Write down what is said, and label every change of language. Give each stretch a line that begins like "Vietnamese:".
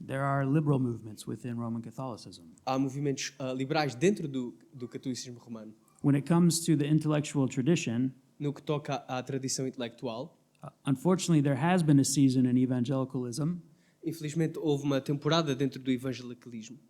English: There are liberal movements within Roman Catholicism.
Portuguese: Há movimentos liberais dentro do catolicismo romano.
English: When it comes to the intellectual tradition,
Portuguese: No que toca à tradição intelectual,
English: unfortunately, there has been a season in evangelicalism
Portuguese: infelizmente houve uma temporada dentro do evangelicalismo